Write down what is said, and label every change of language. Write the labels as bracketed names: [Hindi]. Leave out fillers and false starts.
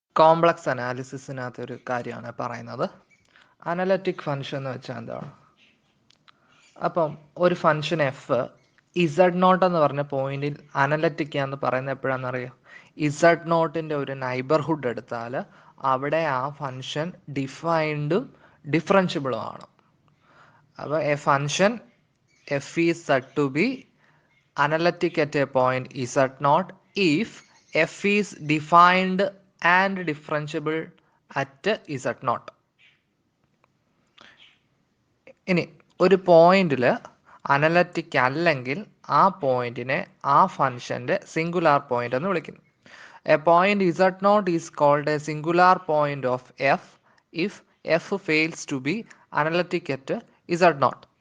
[Malayalam] Complex അനാലിസിസിനകത്ത് ഒരു കാര്യമാണ് പറയുന്നത്. അനലറ്റിക് ഫംഗ്ഷൻ എന്ന് വെച്ചാൽ എന്താണ്? അപ്പം ഒരു ഫംഗ്ഷൻ എഫ് ഇസഡ് നോട്ട് എന്ന് പറഞ്ഞ പോയിന്റിൽ അനലറ്റിക് ആണെന്ന് പറയുന്നത് എപ്പോഴാണെന്നറിയോ? ഇസഡ് നോട്ടിൻ്റെ ഒരു നൈബർഹുഡ് എടുത്താൽ അവിടെ ആ ഫംഗ്ഷൻ ഡിഫൈൻഡും ഡിഫറൻഷ്യബിളും ആണ്. അപ്പോൾ [English] A function f is said to be analytic at a point z0 if f is defined and differentiable at z0. [Malayalam] ഇനി ഒരു പോയിന്റിൽ അനലറ്റിക് അല്ലെങ്കിൽ ആ പോയിന്റിനെ ആ ഫംഗ്ഷന്റെ സിംഗുലാർ പോയിന്റ് എന്ന് വിളിക്കുന്നു. [English] A point z0 is called a singular point of f if f fails to be analytic at z0.